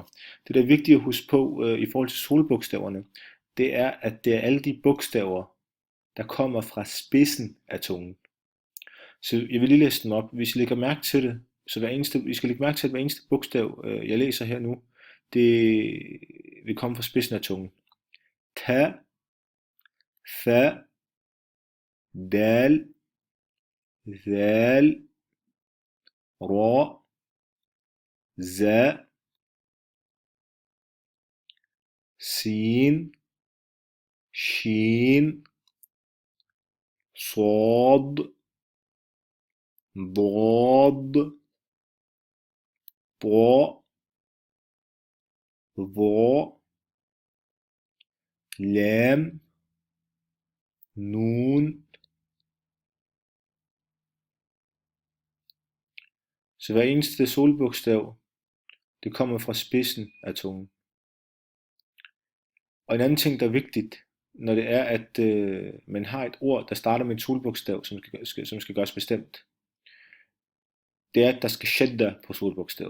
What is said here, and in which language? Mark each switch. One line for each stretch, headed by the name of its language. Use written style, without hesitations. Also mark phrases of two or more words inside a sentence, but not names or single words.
Danish: Det der er vigtigt at huske på i forhold til solbogstaverne, det er at det er alle de bogstaver, der kommer fra spidsen af tungen. Så jeg vil lige læse dem op. Hvis I lægger mærke til det, så I skal lægge mærke til, at hver eneste bogstav, jeg læser her nu, det vil komme fra spidsen af tungen.
Arabic: تاء، فاء، دال، ذال، راء، زاي، سين, shin, صاد ضاد طاء ظاء لام نون.
Danish: Så hver eneste solbogstav Det kommer fra spidsen af tungen. Og en anden ting, der er vigtigt, når det er, at man har et ord, der starter med et solbogstav, som skal gøres bestemt, det er, at der skal shadda på solbogstavet.